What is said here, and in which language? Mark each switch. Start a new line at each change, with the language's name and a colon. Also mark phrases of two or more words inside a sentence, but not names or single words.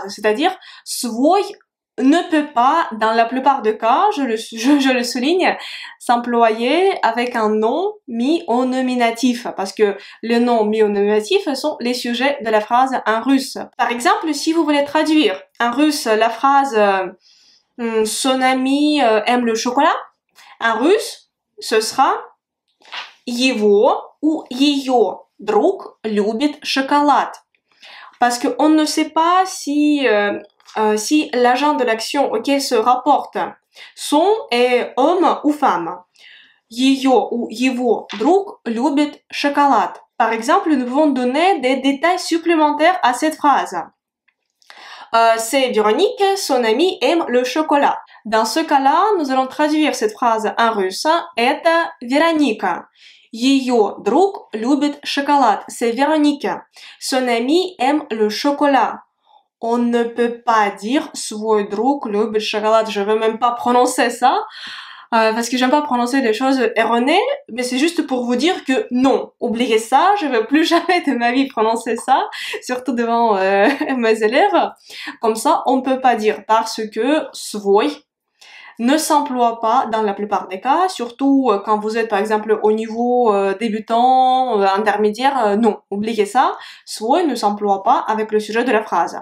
French: C'est-à-dire, свой ne peut pas, dans la plupart des cas, je le souligne, s'employer avec un nom mis au nominatif, parce que les noms mis au nominatif sont les sujets de la phrase en russe. Par exemple, si vous voulez traduire en russe la phrase son ami aime le chocolat, en russe, ce sera его ou
Russian: ее друг любит шоколад.
French: Parce qu'on ne sait pas si l'agent de l'action auquel se rapporte son est homme ou femme.
Russian: Ее ou его друг любит шоколад.
French: Par exemple, nous pouvons donner des détails supplémentaires à cette phrase. C'est Véronique, son ami aime le chocolat. Dans ce cas-là, nous allons traduire cette phrase en russe.
Russian: Это Вероника. Ее друг любит шоколад.
French: C'est Véronique. Son ami aime le chocolat. On ne peut pas dire
Russian: свой друг любит шоколад.
French: Je veux même pas prononcer ça. Parce que j'aime pas prononcer des choses erronées, mais c'est juste pour vous dire que non, oubliez ça, je veux plus jamais de ma vie prononcer ça, surtout devant mes élèves. Comme ça, on peut pas dire parce que свой, ne s'emploie pas dans la plupart des cas, surtout quand vous êtes par exemple au niveau débutant, intermédiaire, non, oubliez ça, свой ne s'emploie pas avec le sujet de la phrase.